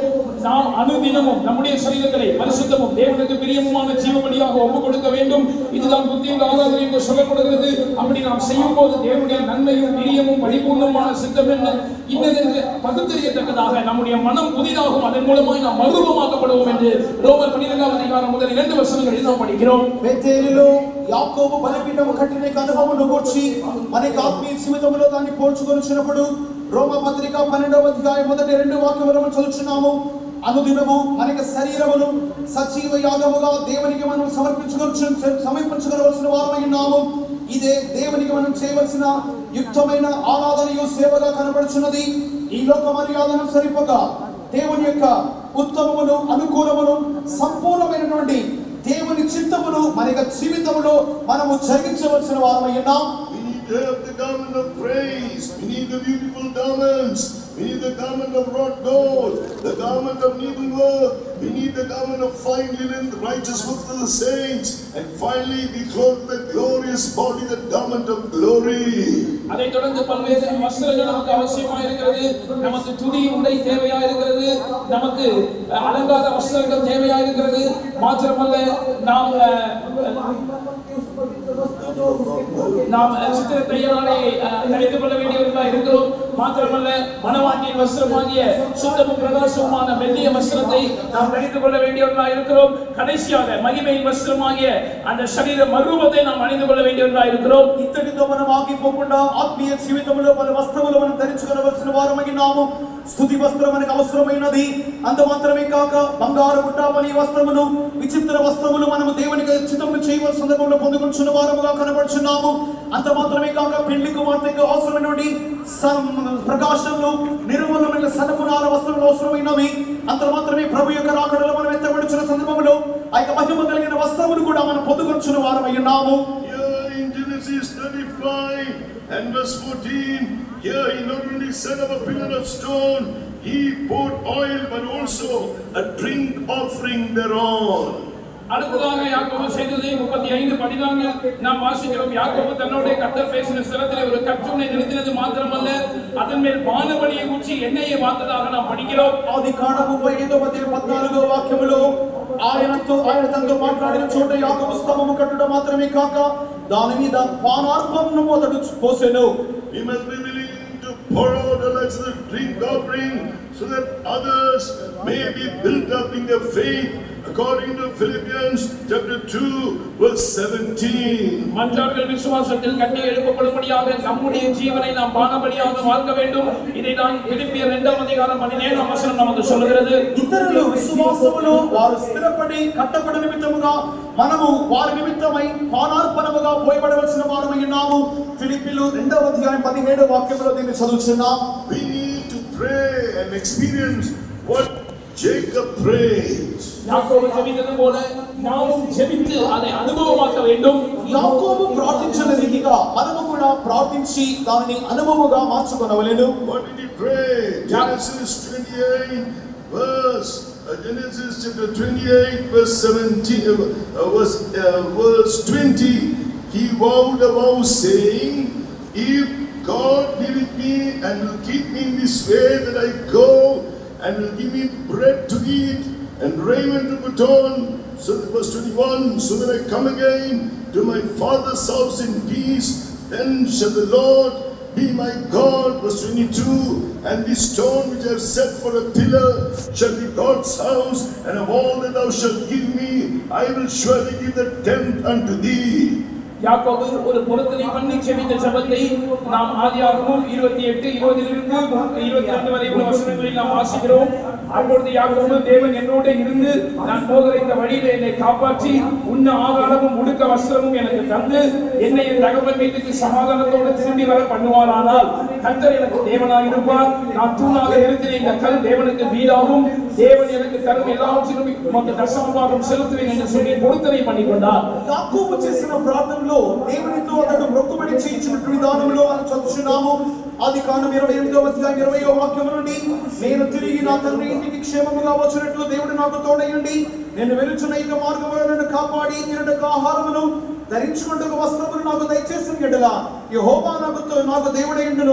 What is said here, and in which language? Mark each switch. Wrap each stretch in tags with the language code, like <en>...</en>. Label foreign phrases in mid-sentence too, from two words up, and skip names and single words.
<ta>நாம் அனுதினமும் நம்முடைய சரீரங்களை பரிசுத்தமும் தேவனுக்கு பிரியமுமான ஜீவபலியாக ஒப்புக் கொடுக்க வேண்டும். இதுதான் புத்தியுள்ள ஆராதனை என்று சொல்லப்படுகிறது. அப்படி நாம் செய்யும் போது தேவனுடைய நன்மையும் பிரியமும் பரிபூர்ணமான சித்தம் என்ன இன்னதென்று பகுத்தறியத்தக்கதாக நம்முடைய மனம் புதிதாகும். அதன் மூலமாய் நாம் மறுரூபமாக்கப்படுவோம் என்று ரோமர் 12ஆம் அதிகாரம் முதல் 2 வசனங்களில் நாம் படிக்கிறோம்.</ta> <te>బేతేలులో యాకోబు బలిపీఠము కట్టిన అనుభవమును గూర్చి మనకి ఆత్మీయ జీవితంలో దాన్ని పోల్చుకొనిచ్చినప్పుడు రోమపత్రిక 12వ అధ్యాయం మొదటి 2 వాక్యములను మనం చదువుచున్నాము. అనుదినము మనకి శరీరమును సజీవ యాగముగా దేవునికి మనం సమర్పించగలవలసిన వారమై ఉన్నాము. ఇదే దేవునికి మనం చేయవలసిన యుక్తమైన ఆరాధనయు సేవగా కనబడుచున్నది. ఈ లోక మర్యాదను సరిపోగా దేవుని యొక్క ఉత్తమమును అనుకూలమును సంపూర్ణమైనటువంటి దేవుని చిత్తమును మన యొక్క జీవితంలో మనము జరిగించవలసిన వారమై ఉన్నాం.</te> <en>We have the garment of praise. We need the beautiful garments. We need the garment of wrought gold, the garment of needlework. We need the garment of fine linen, the righteous works of the saints. And finally, we clothe the glorious body, the garment of glory.</en> <ta>அதைத் தொடர்ந்து பல்வேறு வஸ்திரங்கள் நமக்கு அவசியமாக இருக்கிறது. நமக்கு துணி உடை தேவையாக இருக்கிறது. நமக்கு அலங்கார வஸ்திரங்கள் தேவையாக இருக்கிறது. மாத்திரமல்ல நாம் சித்திர தையலாளை தரித்துக் கொள்ள வேண்டியவர்களாக இருக்கிறோம். மாத்திரமல்ல மணவாட்டியின் வஸ்திரமாகிய சுத்தமும் பிரகாசமுமான மெல்லிய வஸ்திரத்தை நாம் தரித்துக் கொள்ள வேண்டியவர்களாக இருக்கிறோம். கடைசியாக மகிமையின் வஸ்திரமாகிய அந்த சரீர மறுரூபத்தை நாம் அணிந்து கொள்ள வேண்டியவர்களாக இருக்கிறோம்.</ta> <te>ఇత్తడితో మనం ఆగిపోకుండా ఆత్మీయ జీవితంలో పలు వస్త్రములు మనం ధరించుకోవలసిన వారమై ఉన్నాము. స్తుతి వస్త్రం మనకు అవసరమైనది. అంత మాత్రమే కాక బంగారు గుట్టాపని వస్త్రములు విచిత్ర వస్త్రములు మనము దేవునికి చిత్తము చేయవలసిన సందర్భంలో పొందుకొనుచున్న వారముగా కనబడుచున్నాము. అంత మాత్రమే కాక పెళ్లి కుమార్తెకు అవసరమైనటువంటి ప్రకాశంలో నిర్మలమైన సన్నపునార వస్త్రములు అవసరమైనవి. అంత మాత్రమే ప్రభు యొక్క రాకడలో మనం ఎత్తబడుచున్న సందర్భంలో ఆ యొక్క మహిమ కలిగిన వస్త్రములు కూడా మనం పొందుకొనుచున్న వారమై ఉన్నాము.</te> <en>In Genesis 35 and verse 14, here he not only set up a pillar of stone, he poured oil but also a drink offering thereon.</en> <ta>அடுத்ததாக யாக்கோபு செய்ததை 35:14 நாம் வாசிக்கிறோம். யாக்கோபு தன்னோட கர்த்தர் பேசின ஸ்தலத்திலே ஒரு கற்சூனை நிறுத்தினது மாத்திரமல்ல, அதன் மேல் பானபலியை ஊற்றி எண்ணெயை வார்த்ததாக நாம் படிக்கிறோம்.</ta> <te>ఆది కాండము 35:14 వాక్యములో ఆయన తనతో మాట్లాడిన చోట యాకోబు స్తంభము కట్టడం మాత్రమే కాక దాని మీద పానార్పణను అతడు పోసెను.</te> <en>We must be willing to pour out a drink offering so that others may be built up in their faith, according to Philippians chapter 2 verse 17.</en> <ta>மற்றவர்கள் விசுவாசத்தில் கட்டி எழுப்பப்படும்படியாக நம்முடைய ஜீவனை நாம் பானபலியாக வாழ்க்க வேண்டும். இதை தான் பிலிப்பியர் 2ஆம் அதிகாரம் 17ஆம் வசனம் நமக்கு சொல்கிறது.</ta> <te>ఇతరులు విశ్వాసములో వారు స్థిరపడి కట్టబడి నిమిత్తముగా మనము వారి నిమిత్తమై పానార్పణముగా పోయబడవలసిన వారమై ఉన్నాము. ఫిలిప్పీలు 2వ అధ్యాయం 17వ వాక్యంలో దీన్ని చదువుచున్నాం.</te> <en>We need to pray and experience what Jacob prayed.</en> <ta>யாக்கோபு ஜெபித்தது போல நாமும் ஜெபித்து அதை அனுபவமாக்க வேண்டும்.</ta> <te>యాకోబు ప్రార్థించిన రీతిగా మనము కూడా ప్రార్థించి దానిని అనుభవముగా మార్చుకొనవలెను.</te> <en>What did he pray? Genesis chapter 28 verse 17 verse 20, he vowed a vow saying, if God be with me and will keep me in this way that I go, and will give me bread to eat and raiment to put on, so verse 21, so that I come again to my father's house in peace, then shall the Lord be my God. Verse 22, and this stone which I have set for a pillar shall be God's house, and of all that thou shalt give me, I will surely give the tenth unto thee.</en> <ta>யாக்கோபு ஒரு பொருத்தனை பண்ணி ஜெபித்த ஜெபத்தை நாம் ஆதியாகமம் 28:20 வரை உள்ள வசனங்களில் நாம் வாசிக்கிறோம். அப்பொழுது யாக்கோபு, தேவன் என்னோடு இருந்து நான் போகிற இந்த வழியிலே என்னை காப்பாற்றி உண்ண ஆகாரமும் உடுக்க வஸ்திரமும் எனக்கு தந்து என்னை என் தகப்பன் வீட்டுக்கு சமாதானத்தோடு திரும்பி வர பண்ணுவாரானால் கர்த்தர் எனக்கு தேவனாக இருப்பார். நான் தூணாக இருக்கிற இந்த கல் தேவனுக்கு வீடாகும். தேவன் எனக்கு தரும் எல்லாவற்றிலும் உமக்கு தசமபாகம் செலுத்துவேன் என்று சொல்லி பொருத்தனை பண்ணி கொண்டார்.</ta> <te>యాకోబు చేసిన ప్రార్థనలో దేవునితో అతడు మొక్కుబడి చేయించినటువంటి విధానంలో మనం చదువుచున్నాము. ఆది కాండం 28వ అధ్యాయం 20వ వాక్యం నుండి, నేను తిరిగి నా తండ్రి ఇంటికి క్షేమముగా వచ్చినట్లు దేవుడు నాకు తోడయ్యుండి నేను వెలుచున్న ఈ మార్గములో నన్ను కాపాడి తినటకు ఆహారమును ధరించుకుంటకు వస్త్రములు నాకు దయచేసిన యెడల యెహోవా నాకు దేవుడయ్యుండును.</te>